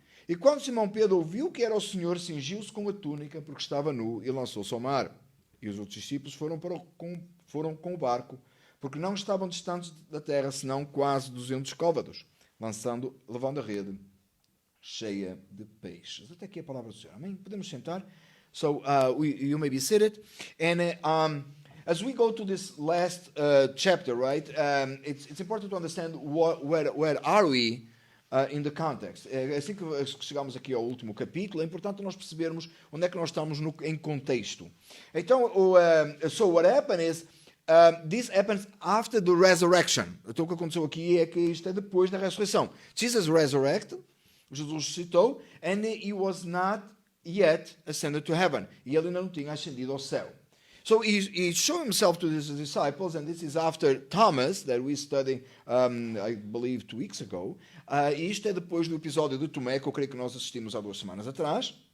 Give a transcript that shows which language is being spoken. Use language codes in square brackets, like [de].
[pt] E quando Simão Pedro ouviu que era o Senhor, cingiu-se com a túnica, porque estava nu, e lançou-se ao mar. E os outros discípulos foram com o barco, porque não estavam distantes da terra, senão quase 200 côvados, levando a rede cheia de peixes. Até aqui a palavra do Senhor. Amém? Podemos sentar? [en] So, you may be seated. And as we go to this last chapter, right, it's important to understand where are we in the context. [pt] Assim que chegamos aqui ao último capítulo, é importante nós percebermos onde é que nós estamos em contexto. [en] Então, so what happened is, this happens after the resurrection. [pt] Então, o que aconteceu aqui é que isto é depois da ressurreição. [en] Jesus resurrected, [pt] Jesus ressuscitou, [en] and he was not yet ascended to heaven. [pt] E ele ainda não tinha ascendido ao céu. [en] So he showed himself to his disciples, and this is after Thomas, that we studied, I believe, 2 weeks ago. [pt] E isto é depois do episódio de Tomé, que eu creio que nós assistimos há 2 semanas atrás.